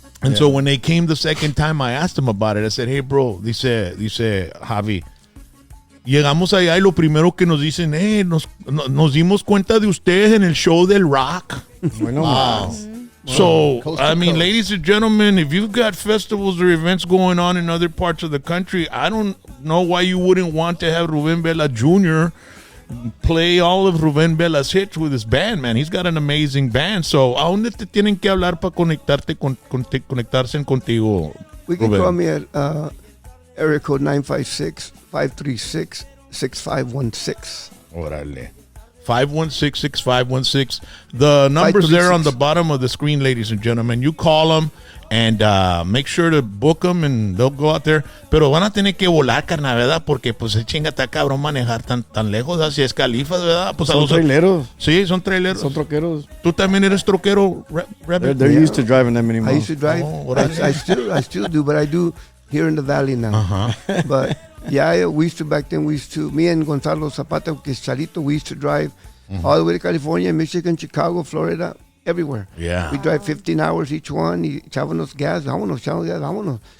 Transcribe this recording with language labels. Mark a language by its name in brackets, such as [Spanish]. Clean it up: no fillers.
[English] And so when they came the second time, I asked them about it. I said, hey, bro, [Spanish] dice Javi, llegamos allá y lo primero que nos dicen, nos dimos cuenta de ustedes en el show del rock. Bueno, [English] wow. So, I mean, ladies and gentlemen, if you've got festivals or events going on in other parts of the country, I don't know why you wouldn't want to have Ruben Vela Jr. play all of Ruben Vela's hits with his band, man. He's got an amazing band. [Spanish] So, ¿a dónde te tienen que hablar para conectarse contigo, [English] We can Ruben? call me at area code 956-536-6516. Órale. 516-6516. The number's there on the bottom of the screen, ladies and gentlemen. You call them and make sure to book them and they'll go out there. [Spanish] Pero van a tener que volar, carnal, ¿verdad? Porque pues se chinga está cabrón manejar tan lejos. Así es Califas, ¿verdad? Pues son traileros. Sí, son traileros. Son troqueros. ¿Tú también eres troquero, Rabbit? [English] They're used to driving them anymore. I used to drive. I still do, but I do here in the valley now. But yeah, me and Gonzalo Zapata, [Spanish] que es Charito, [English] we used to drive all the way to California, Michigan, Chicago, Florida, everywhere. Yeah. We drive 15 hours each one, [Spanish] y echábamos gas, vámonos.